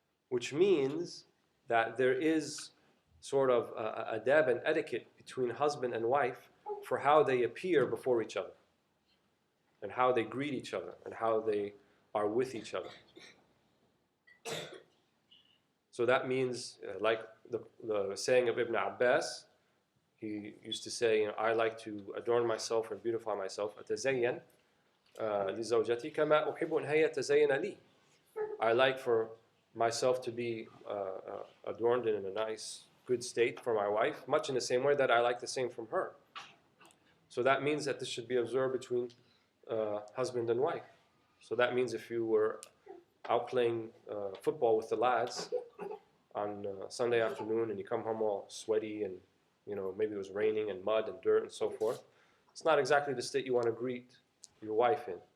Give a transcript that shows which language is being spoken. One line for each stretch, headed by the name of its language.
English: Which means that there is sort of adab and etiquette between husband and wife for how they appear before each other, and how they greet each other, and how they are with each other. So that means, like the saying of Ibn Abbas, he used to say, I like to adorn myself and beautify myself.
Arabic: أتزين لزوجتي كما أحب أن هي تزين لي.
English: I like for myself to be adorned in a nice, good state for my wife, much in the same way that I like the same from her. So that means that this should be observed between husband and wife. So that means if you were out playing football with the lads on Sunday afternoon and you come home all sweaty and maybe it was raining and mud and dirt and so forth, it's not exactly the state you want to greet your wife in.